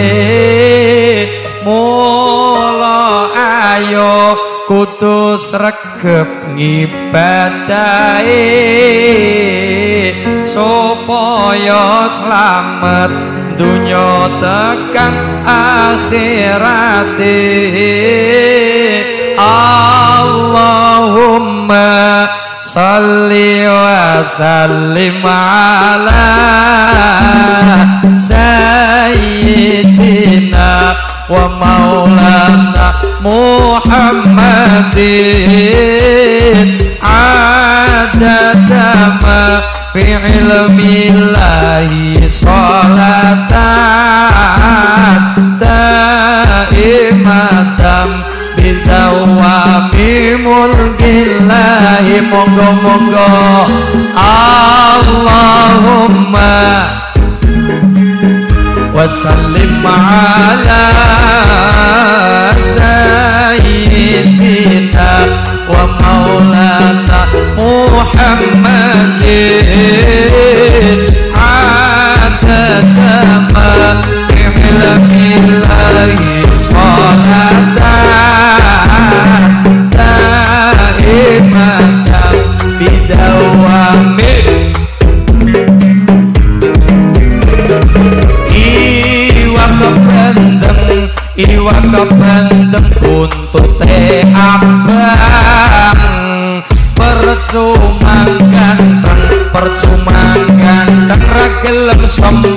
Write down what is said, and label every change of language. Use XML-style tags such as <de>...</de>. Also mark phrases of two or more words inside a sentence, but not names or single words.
<jv>mula ayo kudu sregep ngibadahe supaya slamet dunya tekan akhirate.</jv> <ar>اللهم صل وسلم على سيدنا ومولانا محمد عدد ما في علم الله صلاة دائمة بدوام ملك الله. Monggo-monggo اللهم وسلم على سيدنا ومولانا محمد عدد ما في علم الله صلاة دائمة بدوام.</ar> <jv>Iwak kebandeng buntute abang percuma ganteng ra gelem som</jv>